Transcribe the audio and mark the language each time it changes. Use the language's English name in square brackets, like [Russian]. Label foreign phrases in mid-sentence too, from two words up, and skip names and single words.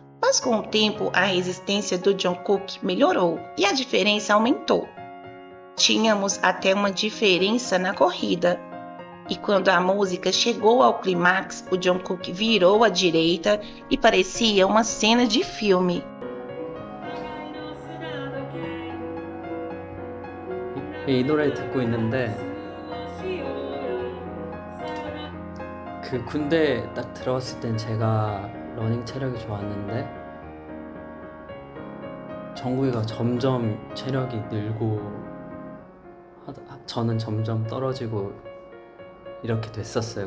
[Portuguese] Mas com o tempo, a resistência do Jungkook melhorou e a diferença aumentou. Tínhamos até uma diferença na corrida. E quando a música chegou ao clímax, o Jungkook virou à direita e parecia uma cena de filme. [Korean] 이 노래 듣고 있는데 그 군대 딱 들어갔을 땐 제가 러닝 체력이 좋았는데 정국이가 점점 체력이 늘고 저는 점점 떨어지고 이렇게 됐었어요.